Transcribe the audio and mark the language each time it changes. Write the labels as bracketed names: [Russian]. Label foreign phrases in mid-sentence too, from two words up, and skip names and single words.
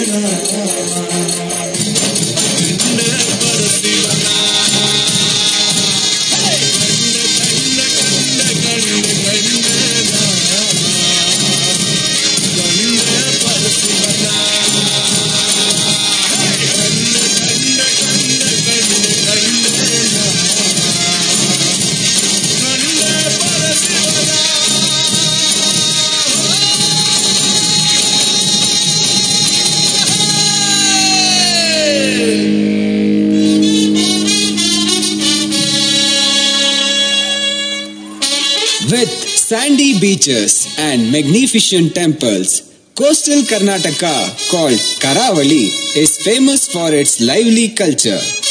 [Kannada] ಕಂಡೆ ಪರಸಿವನ ಕಂಡೆ ಕಂಡೆ ಕಂಡೆ ಕಂಡೆ ಕಂಡೆ ಕಂಡೆ ಪರಸಿವನ ಕಂಡೆ ಕಂಡೆ ಕಂಡೆ ಕಂಡೆ ಕಂಡೆ ಕಂಡೆ ಪರಸಿವನ. [English] With sandy beaches and magnificent temples, coastal Karnataka, called Karavali, is famous for its lively culture.